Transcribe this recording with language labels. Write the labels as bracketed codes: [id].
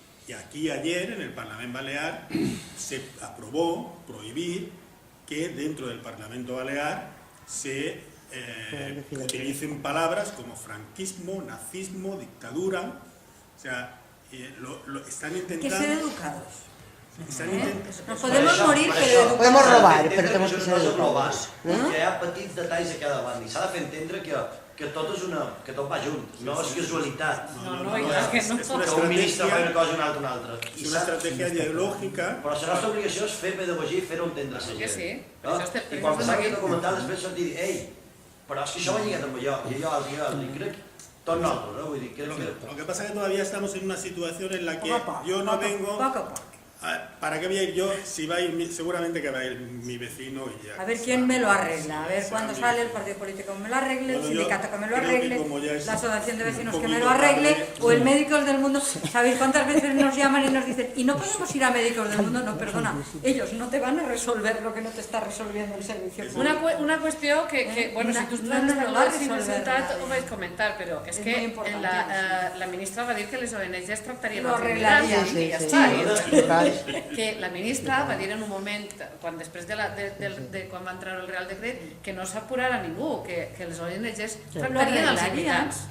[es] Y aquí ayer, en el Parlamento Balear, se aprobó prohibir que dentro del Parlamento Balear se utilicen palabras como franquismo, nazismo, dictadura. O sea, están intentando... Que ser educados. Nos podemos morir, pero podemos robar, pero tenemos que ser educados. [ca] Hi ha petits detalls a cada banda i s'ha de fer entendre que tot va junt, no és casualitat. Que un ministre fa una cosa i un altre una altra. És una estratègia ideològica. Però la nostra obligació és fer pedagogia i fer-ho entendre a la gent. I quan passava aquest documental després sortir i dir, ei, però és que això va lligat amb allò, i allò, i crec tot nosaltres, [es] Lo que pasa es que todavía estamos en una situación en la que yo no vengo... ¿Para qué voy a ir yo? Si va a ir, seguramente que va a ir mi vecino y ya. A ver quién me lo arregla, a ver cuándo sale el partido político que me lo arregle, el sindicato que me lo arregle, la asociación de vecinos que me lo arregle, o el Médicos del Mundo. ¿Sabéis cuántas veces nos llaman y nos dicen, y no podemos ir a Médicos del Mundo? No, perdona, ellos no te van a resolver lo que no te está resolviendo el servicio público. [ca] Una qüestió que, bueno, si tu estàs sentat ho vaig comentar, però és que la ministra va dir que les ONGs tractarien els immigrants i ja està. Que la ministra va dir en un moment, després de quan va entrar el Real Decret, que no s'apurara ningú, que les ONGs tractarien els immigrants.